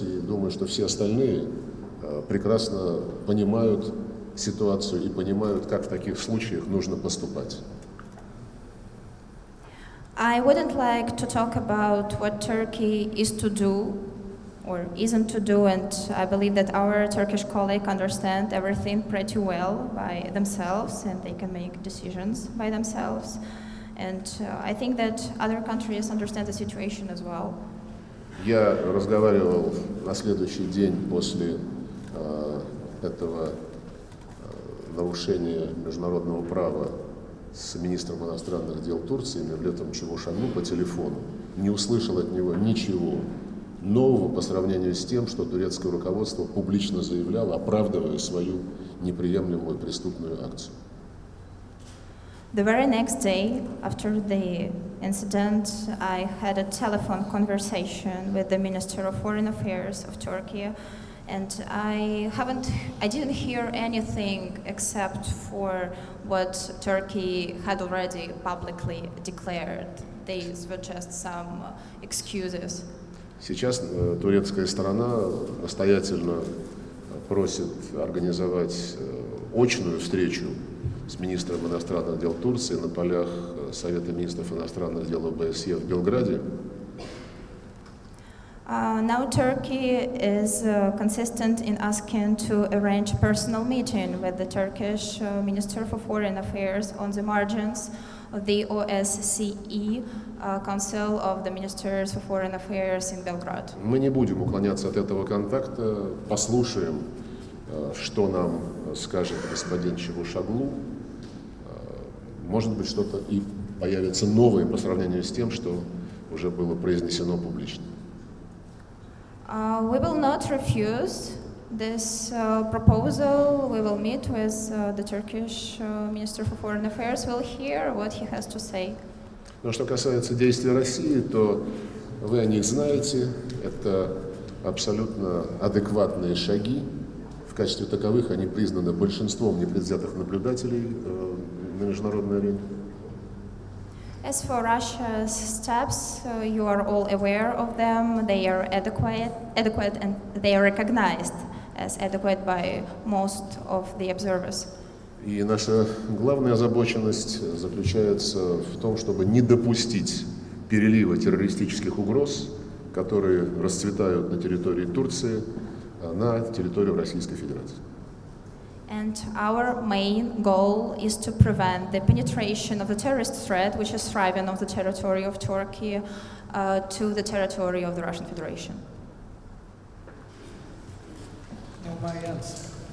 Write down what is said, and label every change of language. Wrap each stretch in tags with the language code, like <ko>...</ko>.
<ru>И думаю, что все остальные прекрасно понимают ситуацию и понимают, как в таких случаях нужно поступать.</ru> <en>I wouldn't like to talk about what Turkey is to do or isn't to do, and I believe that our Turkish colleagues understand everything pretty well by themselves and they can make decisions by themselves. And I think that other countries understand the situation as well.</en> <ru>Я разговаривал на следующий день после этого нарушения международного права с министром иностранных дел Турции Мевлетом Чавушоглу по телефону, не услышал от него ничего нового по сравнению с тем, что турецкое руководство публично заявляло, оправдывая свою неприемлемую преступную акцию.</ru> <en>The very next day, after the incident, I had a telephone conversation with the Minister of Foreign Affairs of Turkey, and I didn't hear anything except for what Turkey had already publicly declared. These were just some excuses.</en> <ru>Сейчас турецкая сторона настоятельно просит организовать очную встречу с министром иностранных дел Турции на полях Совета министров иностранных дел ОБСЕ в Белграде.</ru> <en>Now Turkey is consistent in asking to arrange a personal meeting with the Turkish Minister for Foreign Affairs on the margins of the OSCE Council of the Ministers for Foreign Affairs in Belgrade.</en> <ru>Мы не будем уклоняться от этого контакта, послушаем, что нам скажет господин Чавушоглу. Может быть, что-то и появится новое по сравнению с тем, что уже было произнесено публично.</ru> <en>We will not refuse this proposal. We will meet with the Turkish Minister for Foreign Affairs. We'll hear what he has to say.</en> <ru>Но что касается действий России, то вы о них знаете. Это абсолютно адекватные шаги. В качестве таковых они признаны большинством непредвзятых наблюдателей на международной арене.</ru> <en>As for Russia's steps, you are all aware of them. They are adequate, and they are recognized as adequate by most of the observers.</en> <ru>И наша главная озабоченность заключается в том, чтобы не допустить перелива террористических угроз, которые расцветают на территории Турции, на территорию Российской Федерации.</ru> <en>And our main goal is to prevent the penetration of the terrorist threat, which is thriving on the territory of Turkey, to the territory of the Russian Federation. Now my answer.</en>